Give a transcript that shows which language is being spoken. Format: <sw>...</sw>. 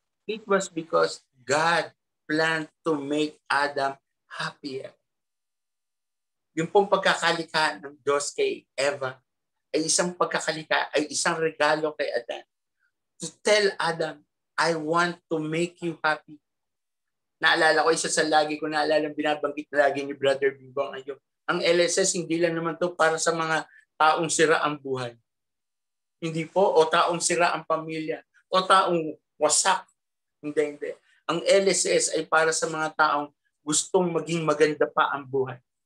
<en>It was because God planned to make Adam happier.</en> <tl>Yung pong pagkakalika ng Diyos kay Eva ay isang regalo kay Adan.</tl> <en>To tell Adam, I want to make you happy.</en> <tl>Naalala ko, isa sa lagi ko naalala, binabanggit na lagi ni Brother Bibong ngayon. Ang LSS, hindi lang naman to para sa mga taong sira ang buhay. Hindi po, o taong sira ang pamilya, o taong wasak. Hindi. Ang LSS ay para sa mga taong gustong maging maganda pa ang buhay.</tl>